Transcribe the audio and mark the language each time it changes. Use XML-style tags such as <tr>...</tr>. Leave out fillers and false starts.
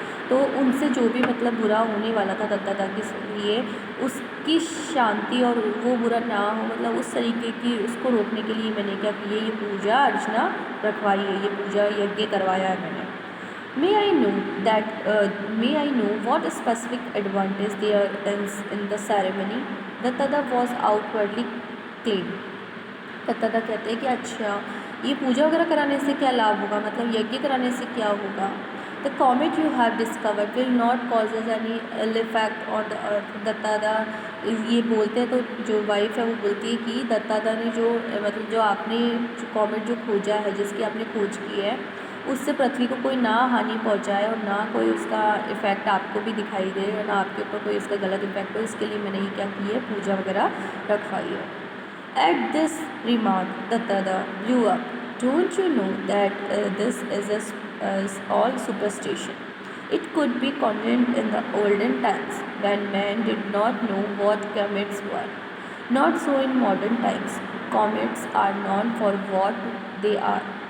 <hi>तो उनसे जो भी मतलब बुरा होने वाला था दत्तादा के लिए उसकी शांति और वो बुरा ना हो मतलब उस तरीके की उसको रोकने के लिए मैंने क्या किया, ये पूजा अर्चना रखवाई है, ये पूजा यज्ञ करवाया है मैंने।</hi> <en>May I know that? May I know what specific advantage there is in the ceremony? Dattada was outwardly clean.</en> <hi>दत्तादा कहते हैं कि अच्छा ये पूजा वगैरह कराने से क्या लाभ होगा, मतलब यज्ञ कराने से क्या होगा।</hi> <en>The comet you have discovered will not causes any ill effect on the earth.</en> <hi>दत्तादा ये बोलते हैं तो जो वाइफ है वो बोलती है कि दत्तादा ने जो मतलब जो आपने जो कॉमेट जो खोजा है जिसकी आपने खोज की है उससे पृथ्वी को कोई ना हानि पहुंचाए और ना कोई उसका इफ़ेक्ट आपको भी दिखाई दे और ना आपके ऊपर कोई उसका गलत इफेक्ट हो, इसके लिए मैंने ये क्या की है पूजा वगैरह रखवाई है।</hi> <en>At this remark, Dattada blew up. Don't you know that this is all superstition? It could be convenient in the olden times when men did not know what comets were. Not so in modern times. Comets are known for what they are.</en>